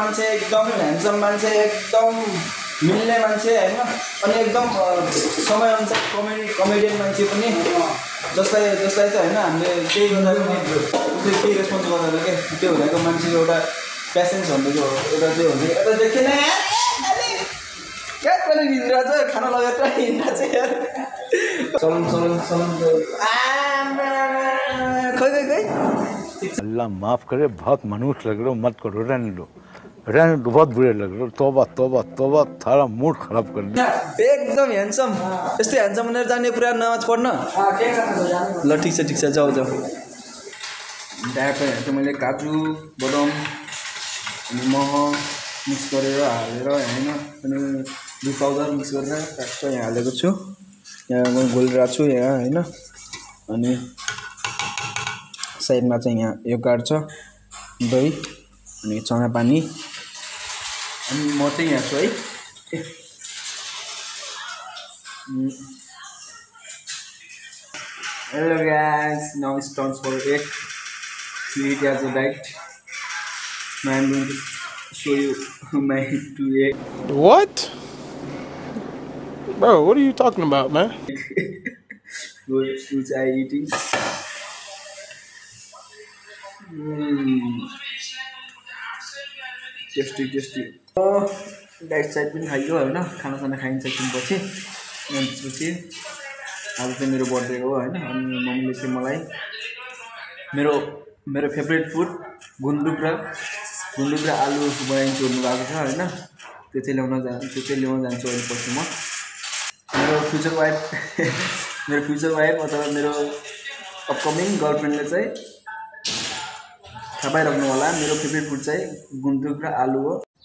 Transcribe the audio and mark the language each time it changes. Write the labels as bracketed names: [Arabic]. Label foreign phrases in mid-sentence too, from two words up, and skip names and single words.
[Nepali] मान्छे एकदम ह्यान्डसम मान्छे एकदम मिल्ने मान्छे हैन अनि एकदम समयअनुसार कमेडियन मान्छे पनि जसलाई चाहिँ हैन हामीले केही गर्दा पनि उसले केही रेस्पोन्स गर्दैन के त्यो भनेको मान्छेको एउटा प्यासेन्स भनेको एउटा चाहिँ हुन्छ एउटा देखेन क्या पनि हिँड्दा चाहिँ खाना लगाएर हिँड्दा चाहिँ यार चलन खै [Hindi] अल्लाह माफ करे बहुत मनुष्य लग रहे हो मत करो रहने दो बहुत बुरे लग रहे हो तोबा थारा मूड खराब कर दिया [Nepali] एकदम ह्यान्डसम यस्तै ह्यान्डसम भनेर जाने पुरा नमाज पढ्न ल ठिक छ जाऊ डायटहरू चाहिँ मैले काजु बदाम अनि मह मिक्स गरेर हालेर होइन अनि दुध पाउडर मिक्स गरेर ट्याक्क यहाँ हालेको छु यहाँ म घोलिरहेको छु यहाँ होइन अनि साइडमा चाहिँ यहाँ यो कार्ड छ दही अनि चना पानी अनि म चाहिँ यहाँ छु है [English] hello guys now it's time for egg to eat as a bite. Now I'm going to show you my 2 egg. What? Bro, what are you talking about, man? Which I eating. Tasty. [Nepali] Oh, [English] diet side [Nepali] पनि खाइयो होइन खानासाना खाइन्छ एकछिनपछि अनि त्यसपछि आज चाहिँ मेरो बर्थडे हो होइन अनि मम्मीले चाहिँ मलाई मेरो [English] favourite food [Nepali] गुन्द्रुक र आलु बनाइन्छ भन्नुभएको छ होइन त्यो चाहिँ ल्याउन जान्छु अहिले पछि म मेरो [English] future wife [Nepali] अथवा मेरो [English] upcoming girlfriendले [Nepali] चाहिँ थाहा पाइराख्नु होला मेरो [English] favourite food [Nepali] चाहिँ गुन्द्रुक र आलु हो